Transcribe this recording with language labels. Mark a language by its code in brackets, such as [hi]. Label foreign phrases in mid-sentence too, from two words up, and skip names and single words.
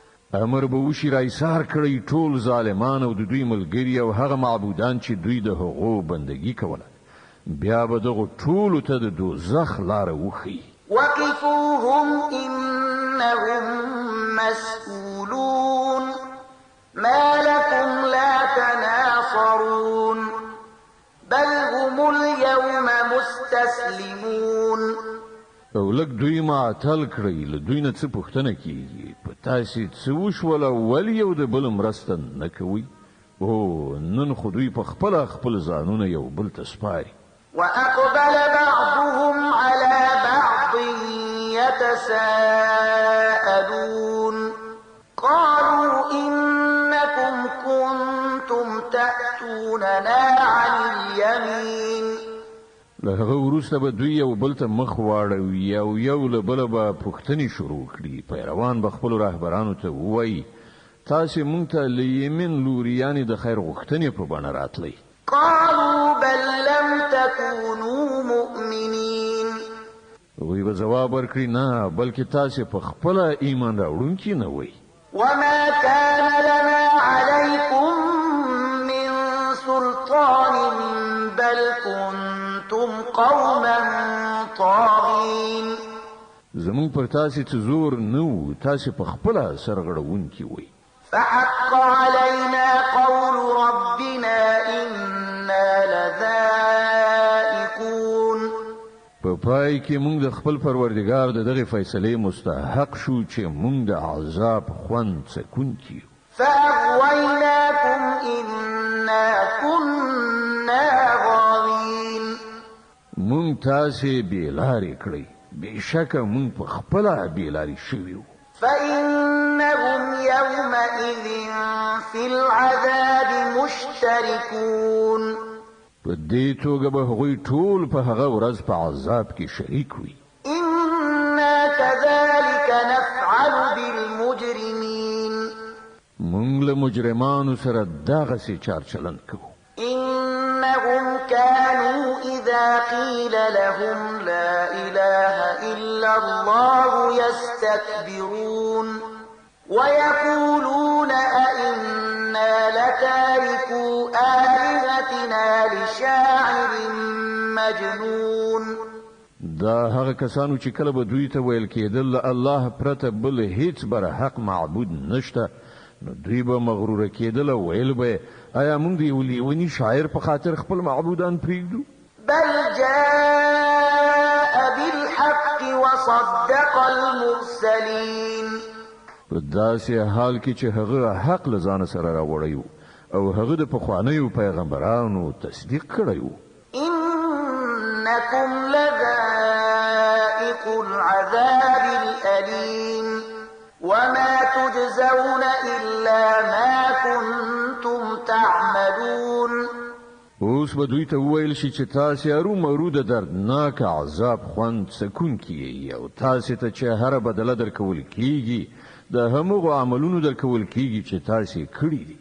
[ps] امر به وشي را ایثار کړی ټول ظالمان او د دوی ملګري او هغه معبودان چې دوی د هغو بندگی کوله بیا به دغه ټولو ته د دوزخ لاره وښیي [ar] وقفوهم إنهم مسئولون ما لكم لا تناصرون بل هم اليوم مستسلمون [ps] او لږ دوی معطل کړئ له دوی نه څه پوښتنه کیږي په تاسې څه وشول ولې یو د بل مرسته نه کوئ او نن خو دوی په خپله خپل ځانونه یو بل ته سپاري [ar] وأقبل بعضهم على بعض يتساءلون قالوا إنكم كنتم تأتوننا عن اليمين [ps] له هغه وروسته به دوی یو بل ته مخ واړوي او یو له بله به پوښتنې شروع کړي پیروان به خپلو رهبرانو ته ووایي تاسې مونږ ته له یمین لوري یعنې د خیر غوښتنې په بڼه راتلی [ar] قالوا بل لم تكونوا مؤمنين [ps] هغوی به ځواب ورکړي نه بلکې تاسې په خپله ایمان راوړونکي نه وئ [ar] وما كان لنا عليكم من سلطان بل كنتم قوما طاغين [ps] زمونږ پر تاسې څه زور نه و تاسې په خپله سرغړونکي وئ [ar] فحق علينا قول ربنا إنا لذائقون [ps] په پای کې مونږ د خپل پروردګار د دغه فیصلې مستحق شو چې مونږ د عذاب خوند څکونکي یو [ar] فأغويناكم إنا كنا غاوين [ps] مونږ تاسې بېلارې کړئ بېشکه مونږ په خپله بېلارې شوي وو [ar] فإنهم يومئذ في العذاب مشتركون [ps] په دې توګه به هغوی ټول په هغه ورځ په عذاب کې شریک وي [ar] إنا كذلك نفعل بالمجرمين [ps] مونږ له مجرمانو سره دغسې چارچلند کوو [ar] إنهم كانوا إذا قيل لهم لا إله إلا الله يستكبرون ويقولون أئنا لتاركو آلهتنا لشاعر مجنون [ps] دا هغه کسانو چې کله به دوی ته ویل کېدل الله پرته بل هیڅ بر حق معبود نشته نو دوی به مغروره کېدل او ویل به آیا موږ د یو لیوني شاعر په خاطر خپل معبودان پرېږدو [ar] بل جاء بالحق وصدق المرسلين [ps] په داسې حال کې چې هغه حق له ځانه سره راوړی او هغه د پخوانیو پیغمبرانو تصدیق کړی و [ar] إنكم لذائق العذاب الأليم وما تجزون إلا ما كنتم تعملون [ps] اوس به دوی ته وویل شي چې تاسې ارومرو د دردناک عذاب خوند څکونکي یئ او تاسې ته چې هره بدله درکول کیږي د همغو عملونو درکول کیږي چې تاسې کړي دي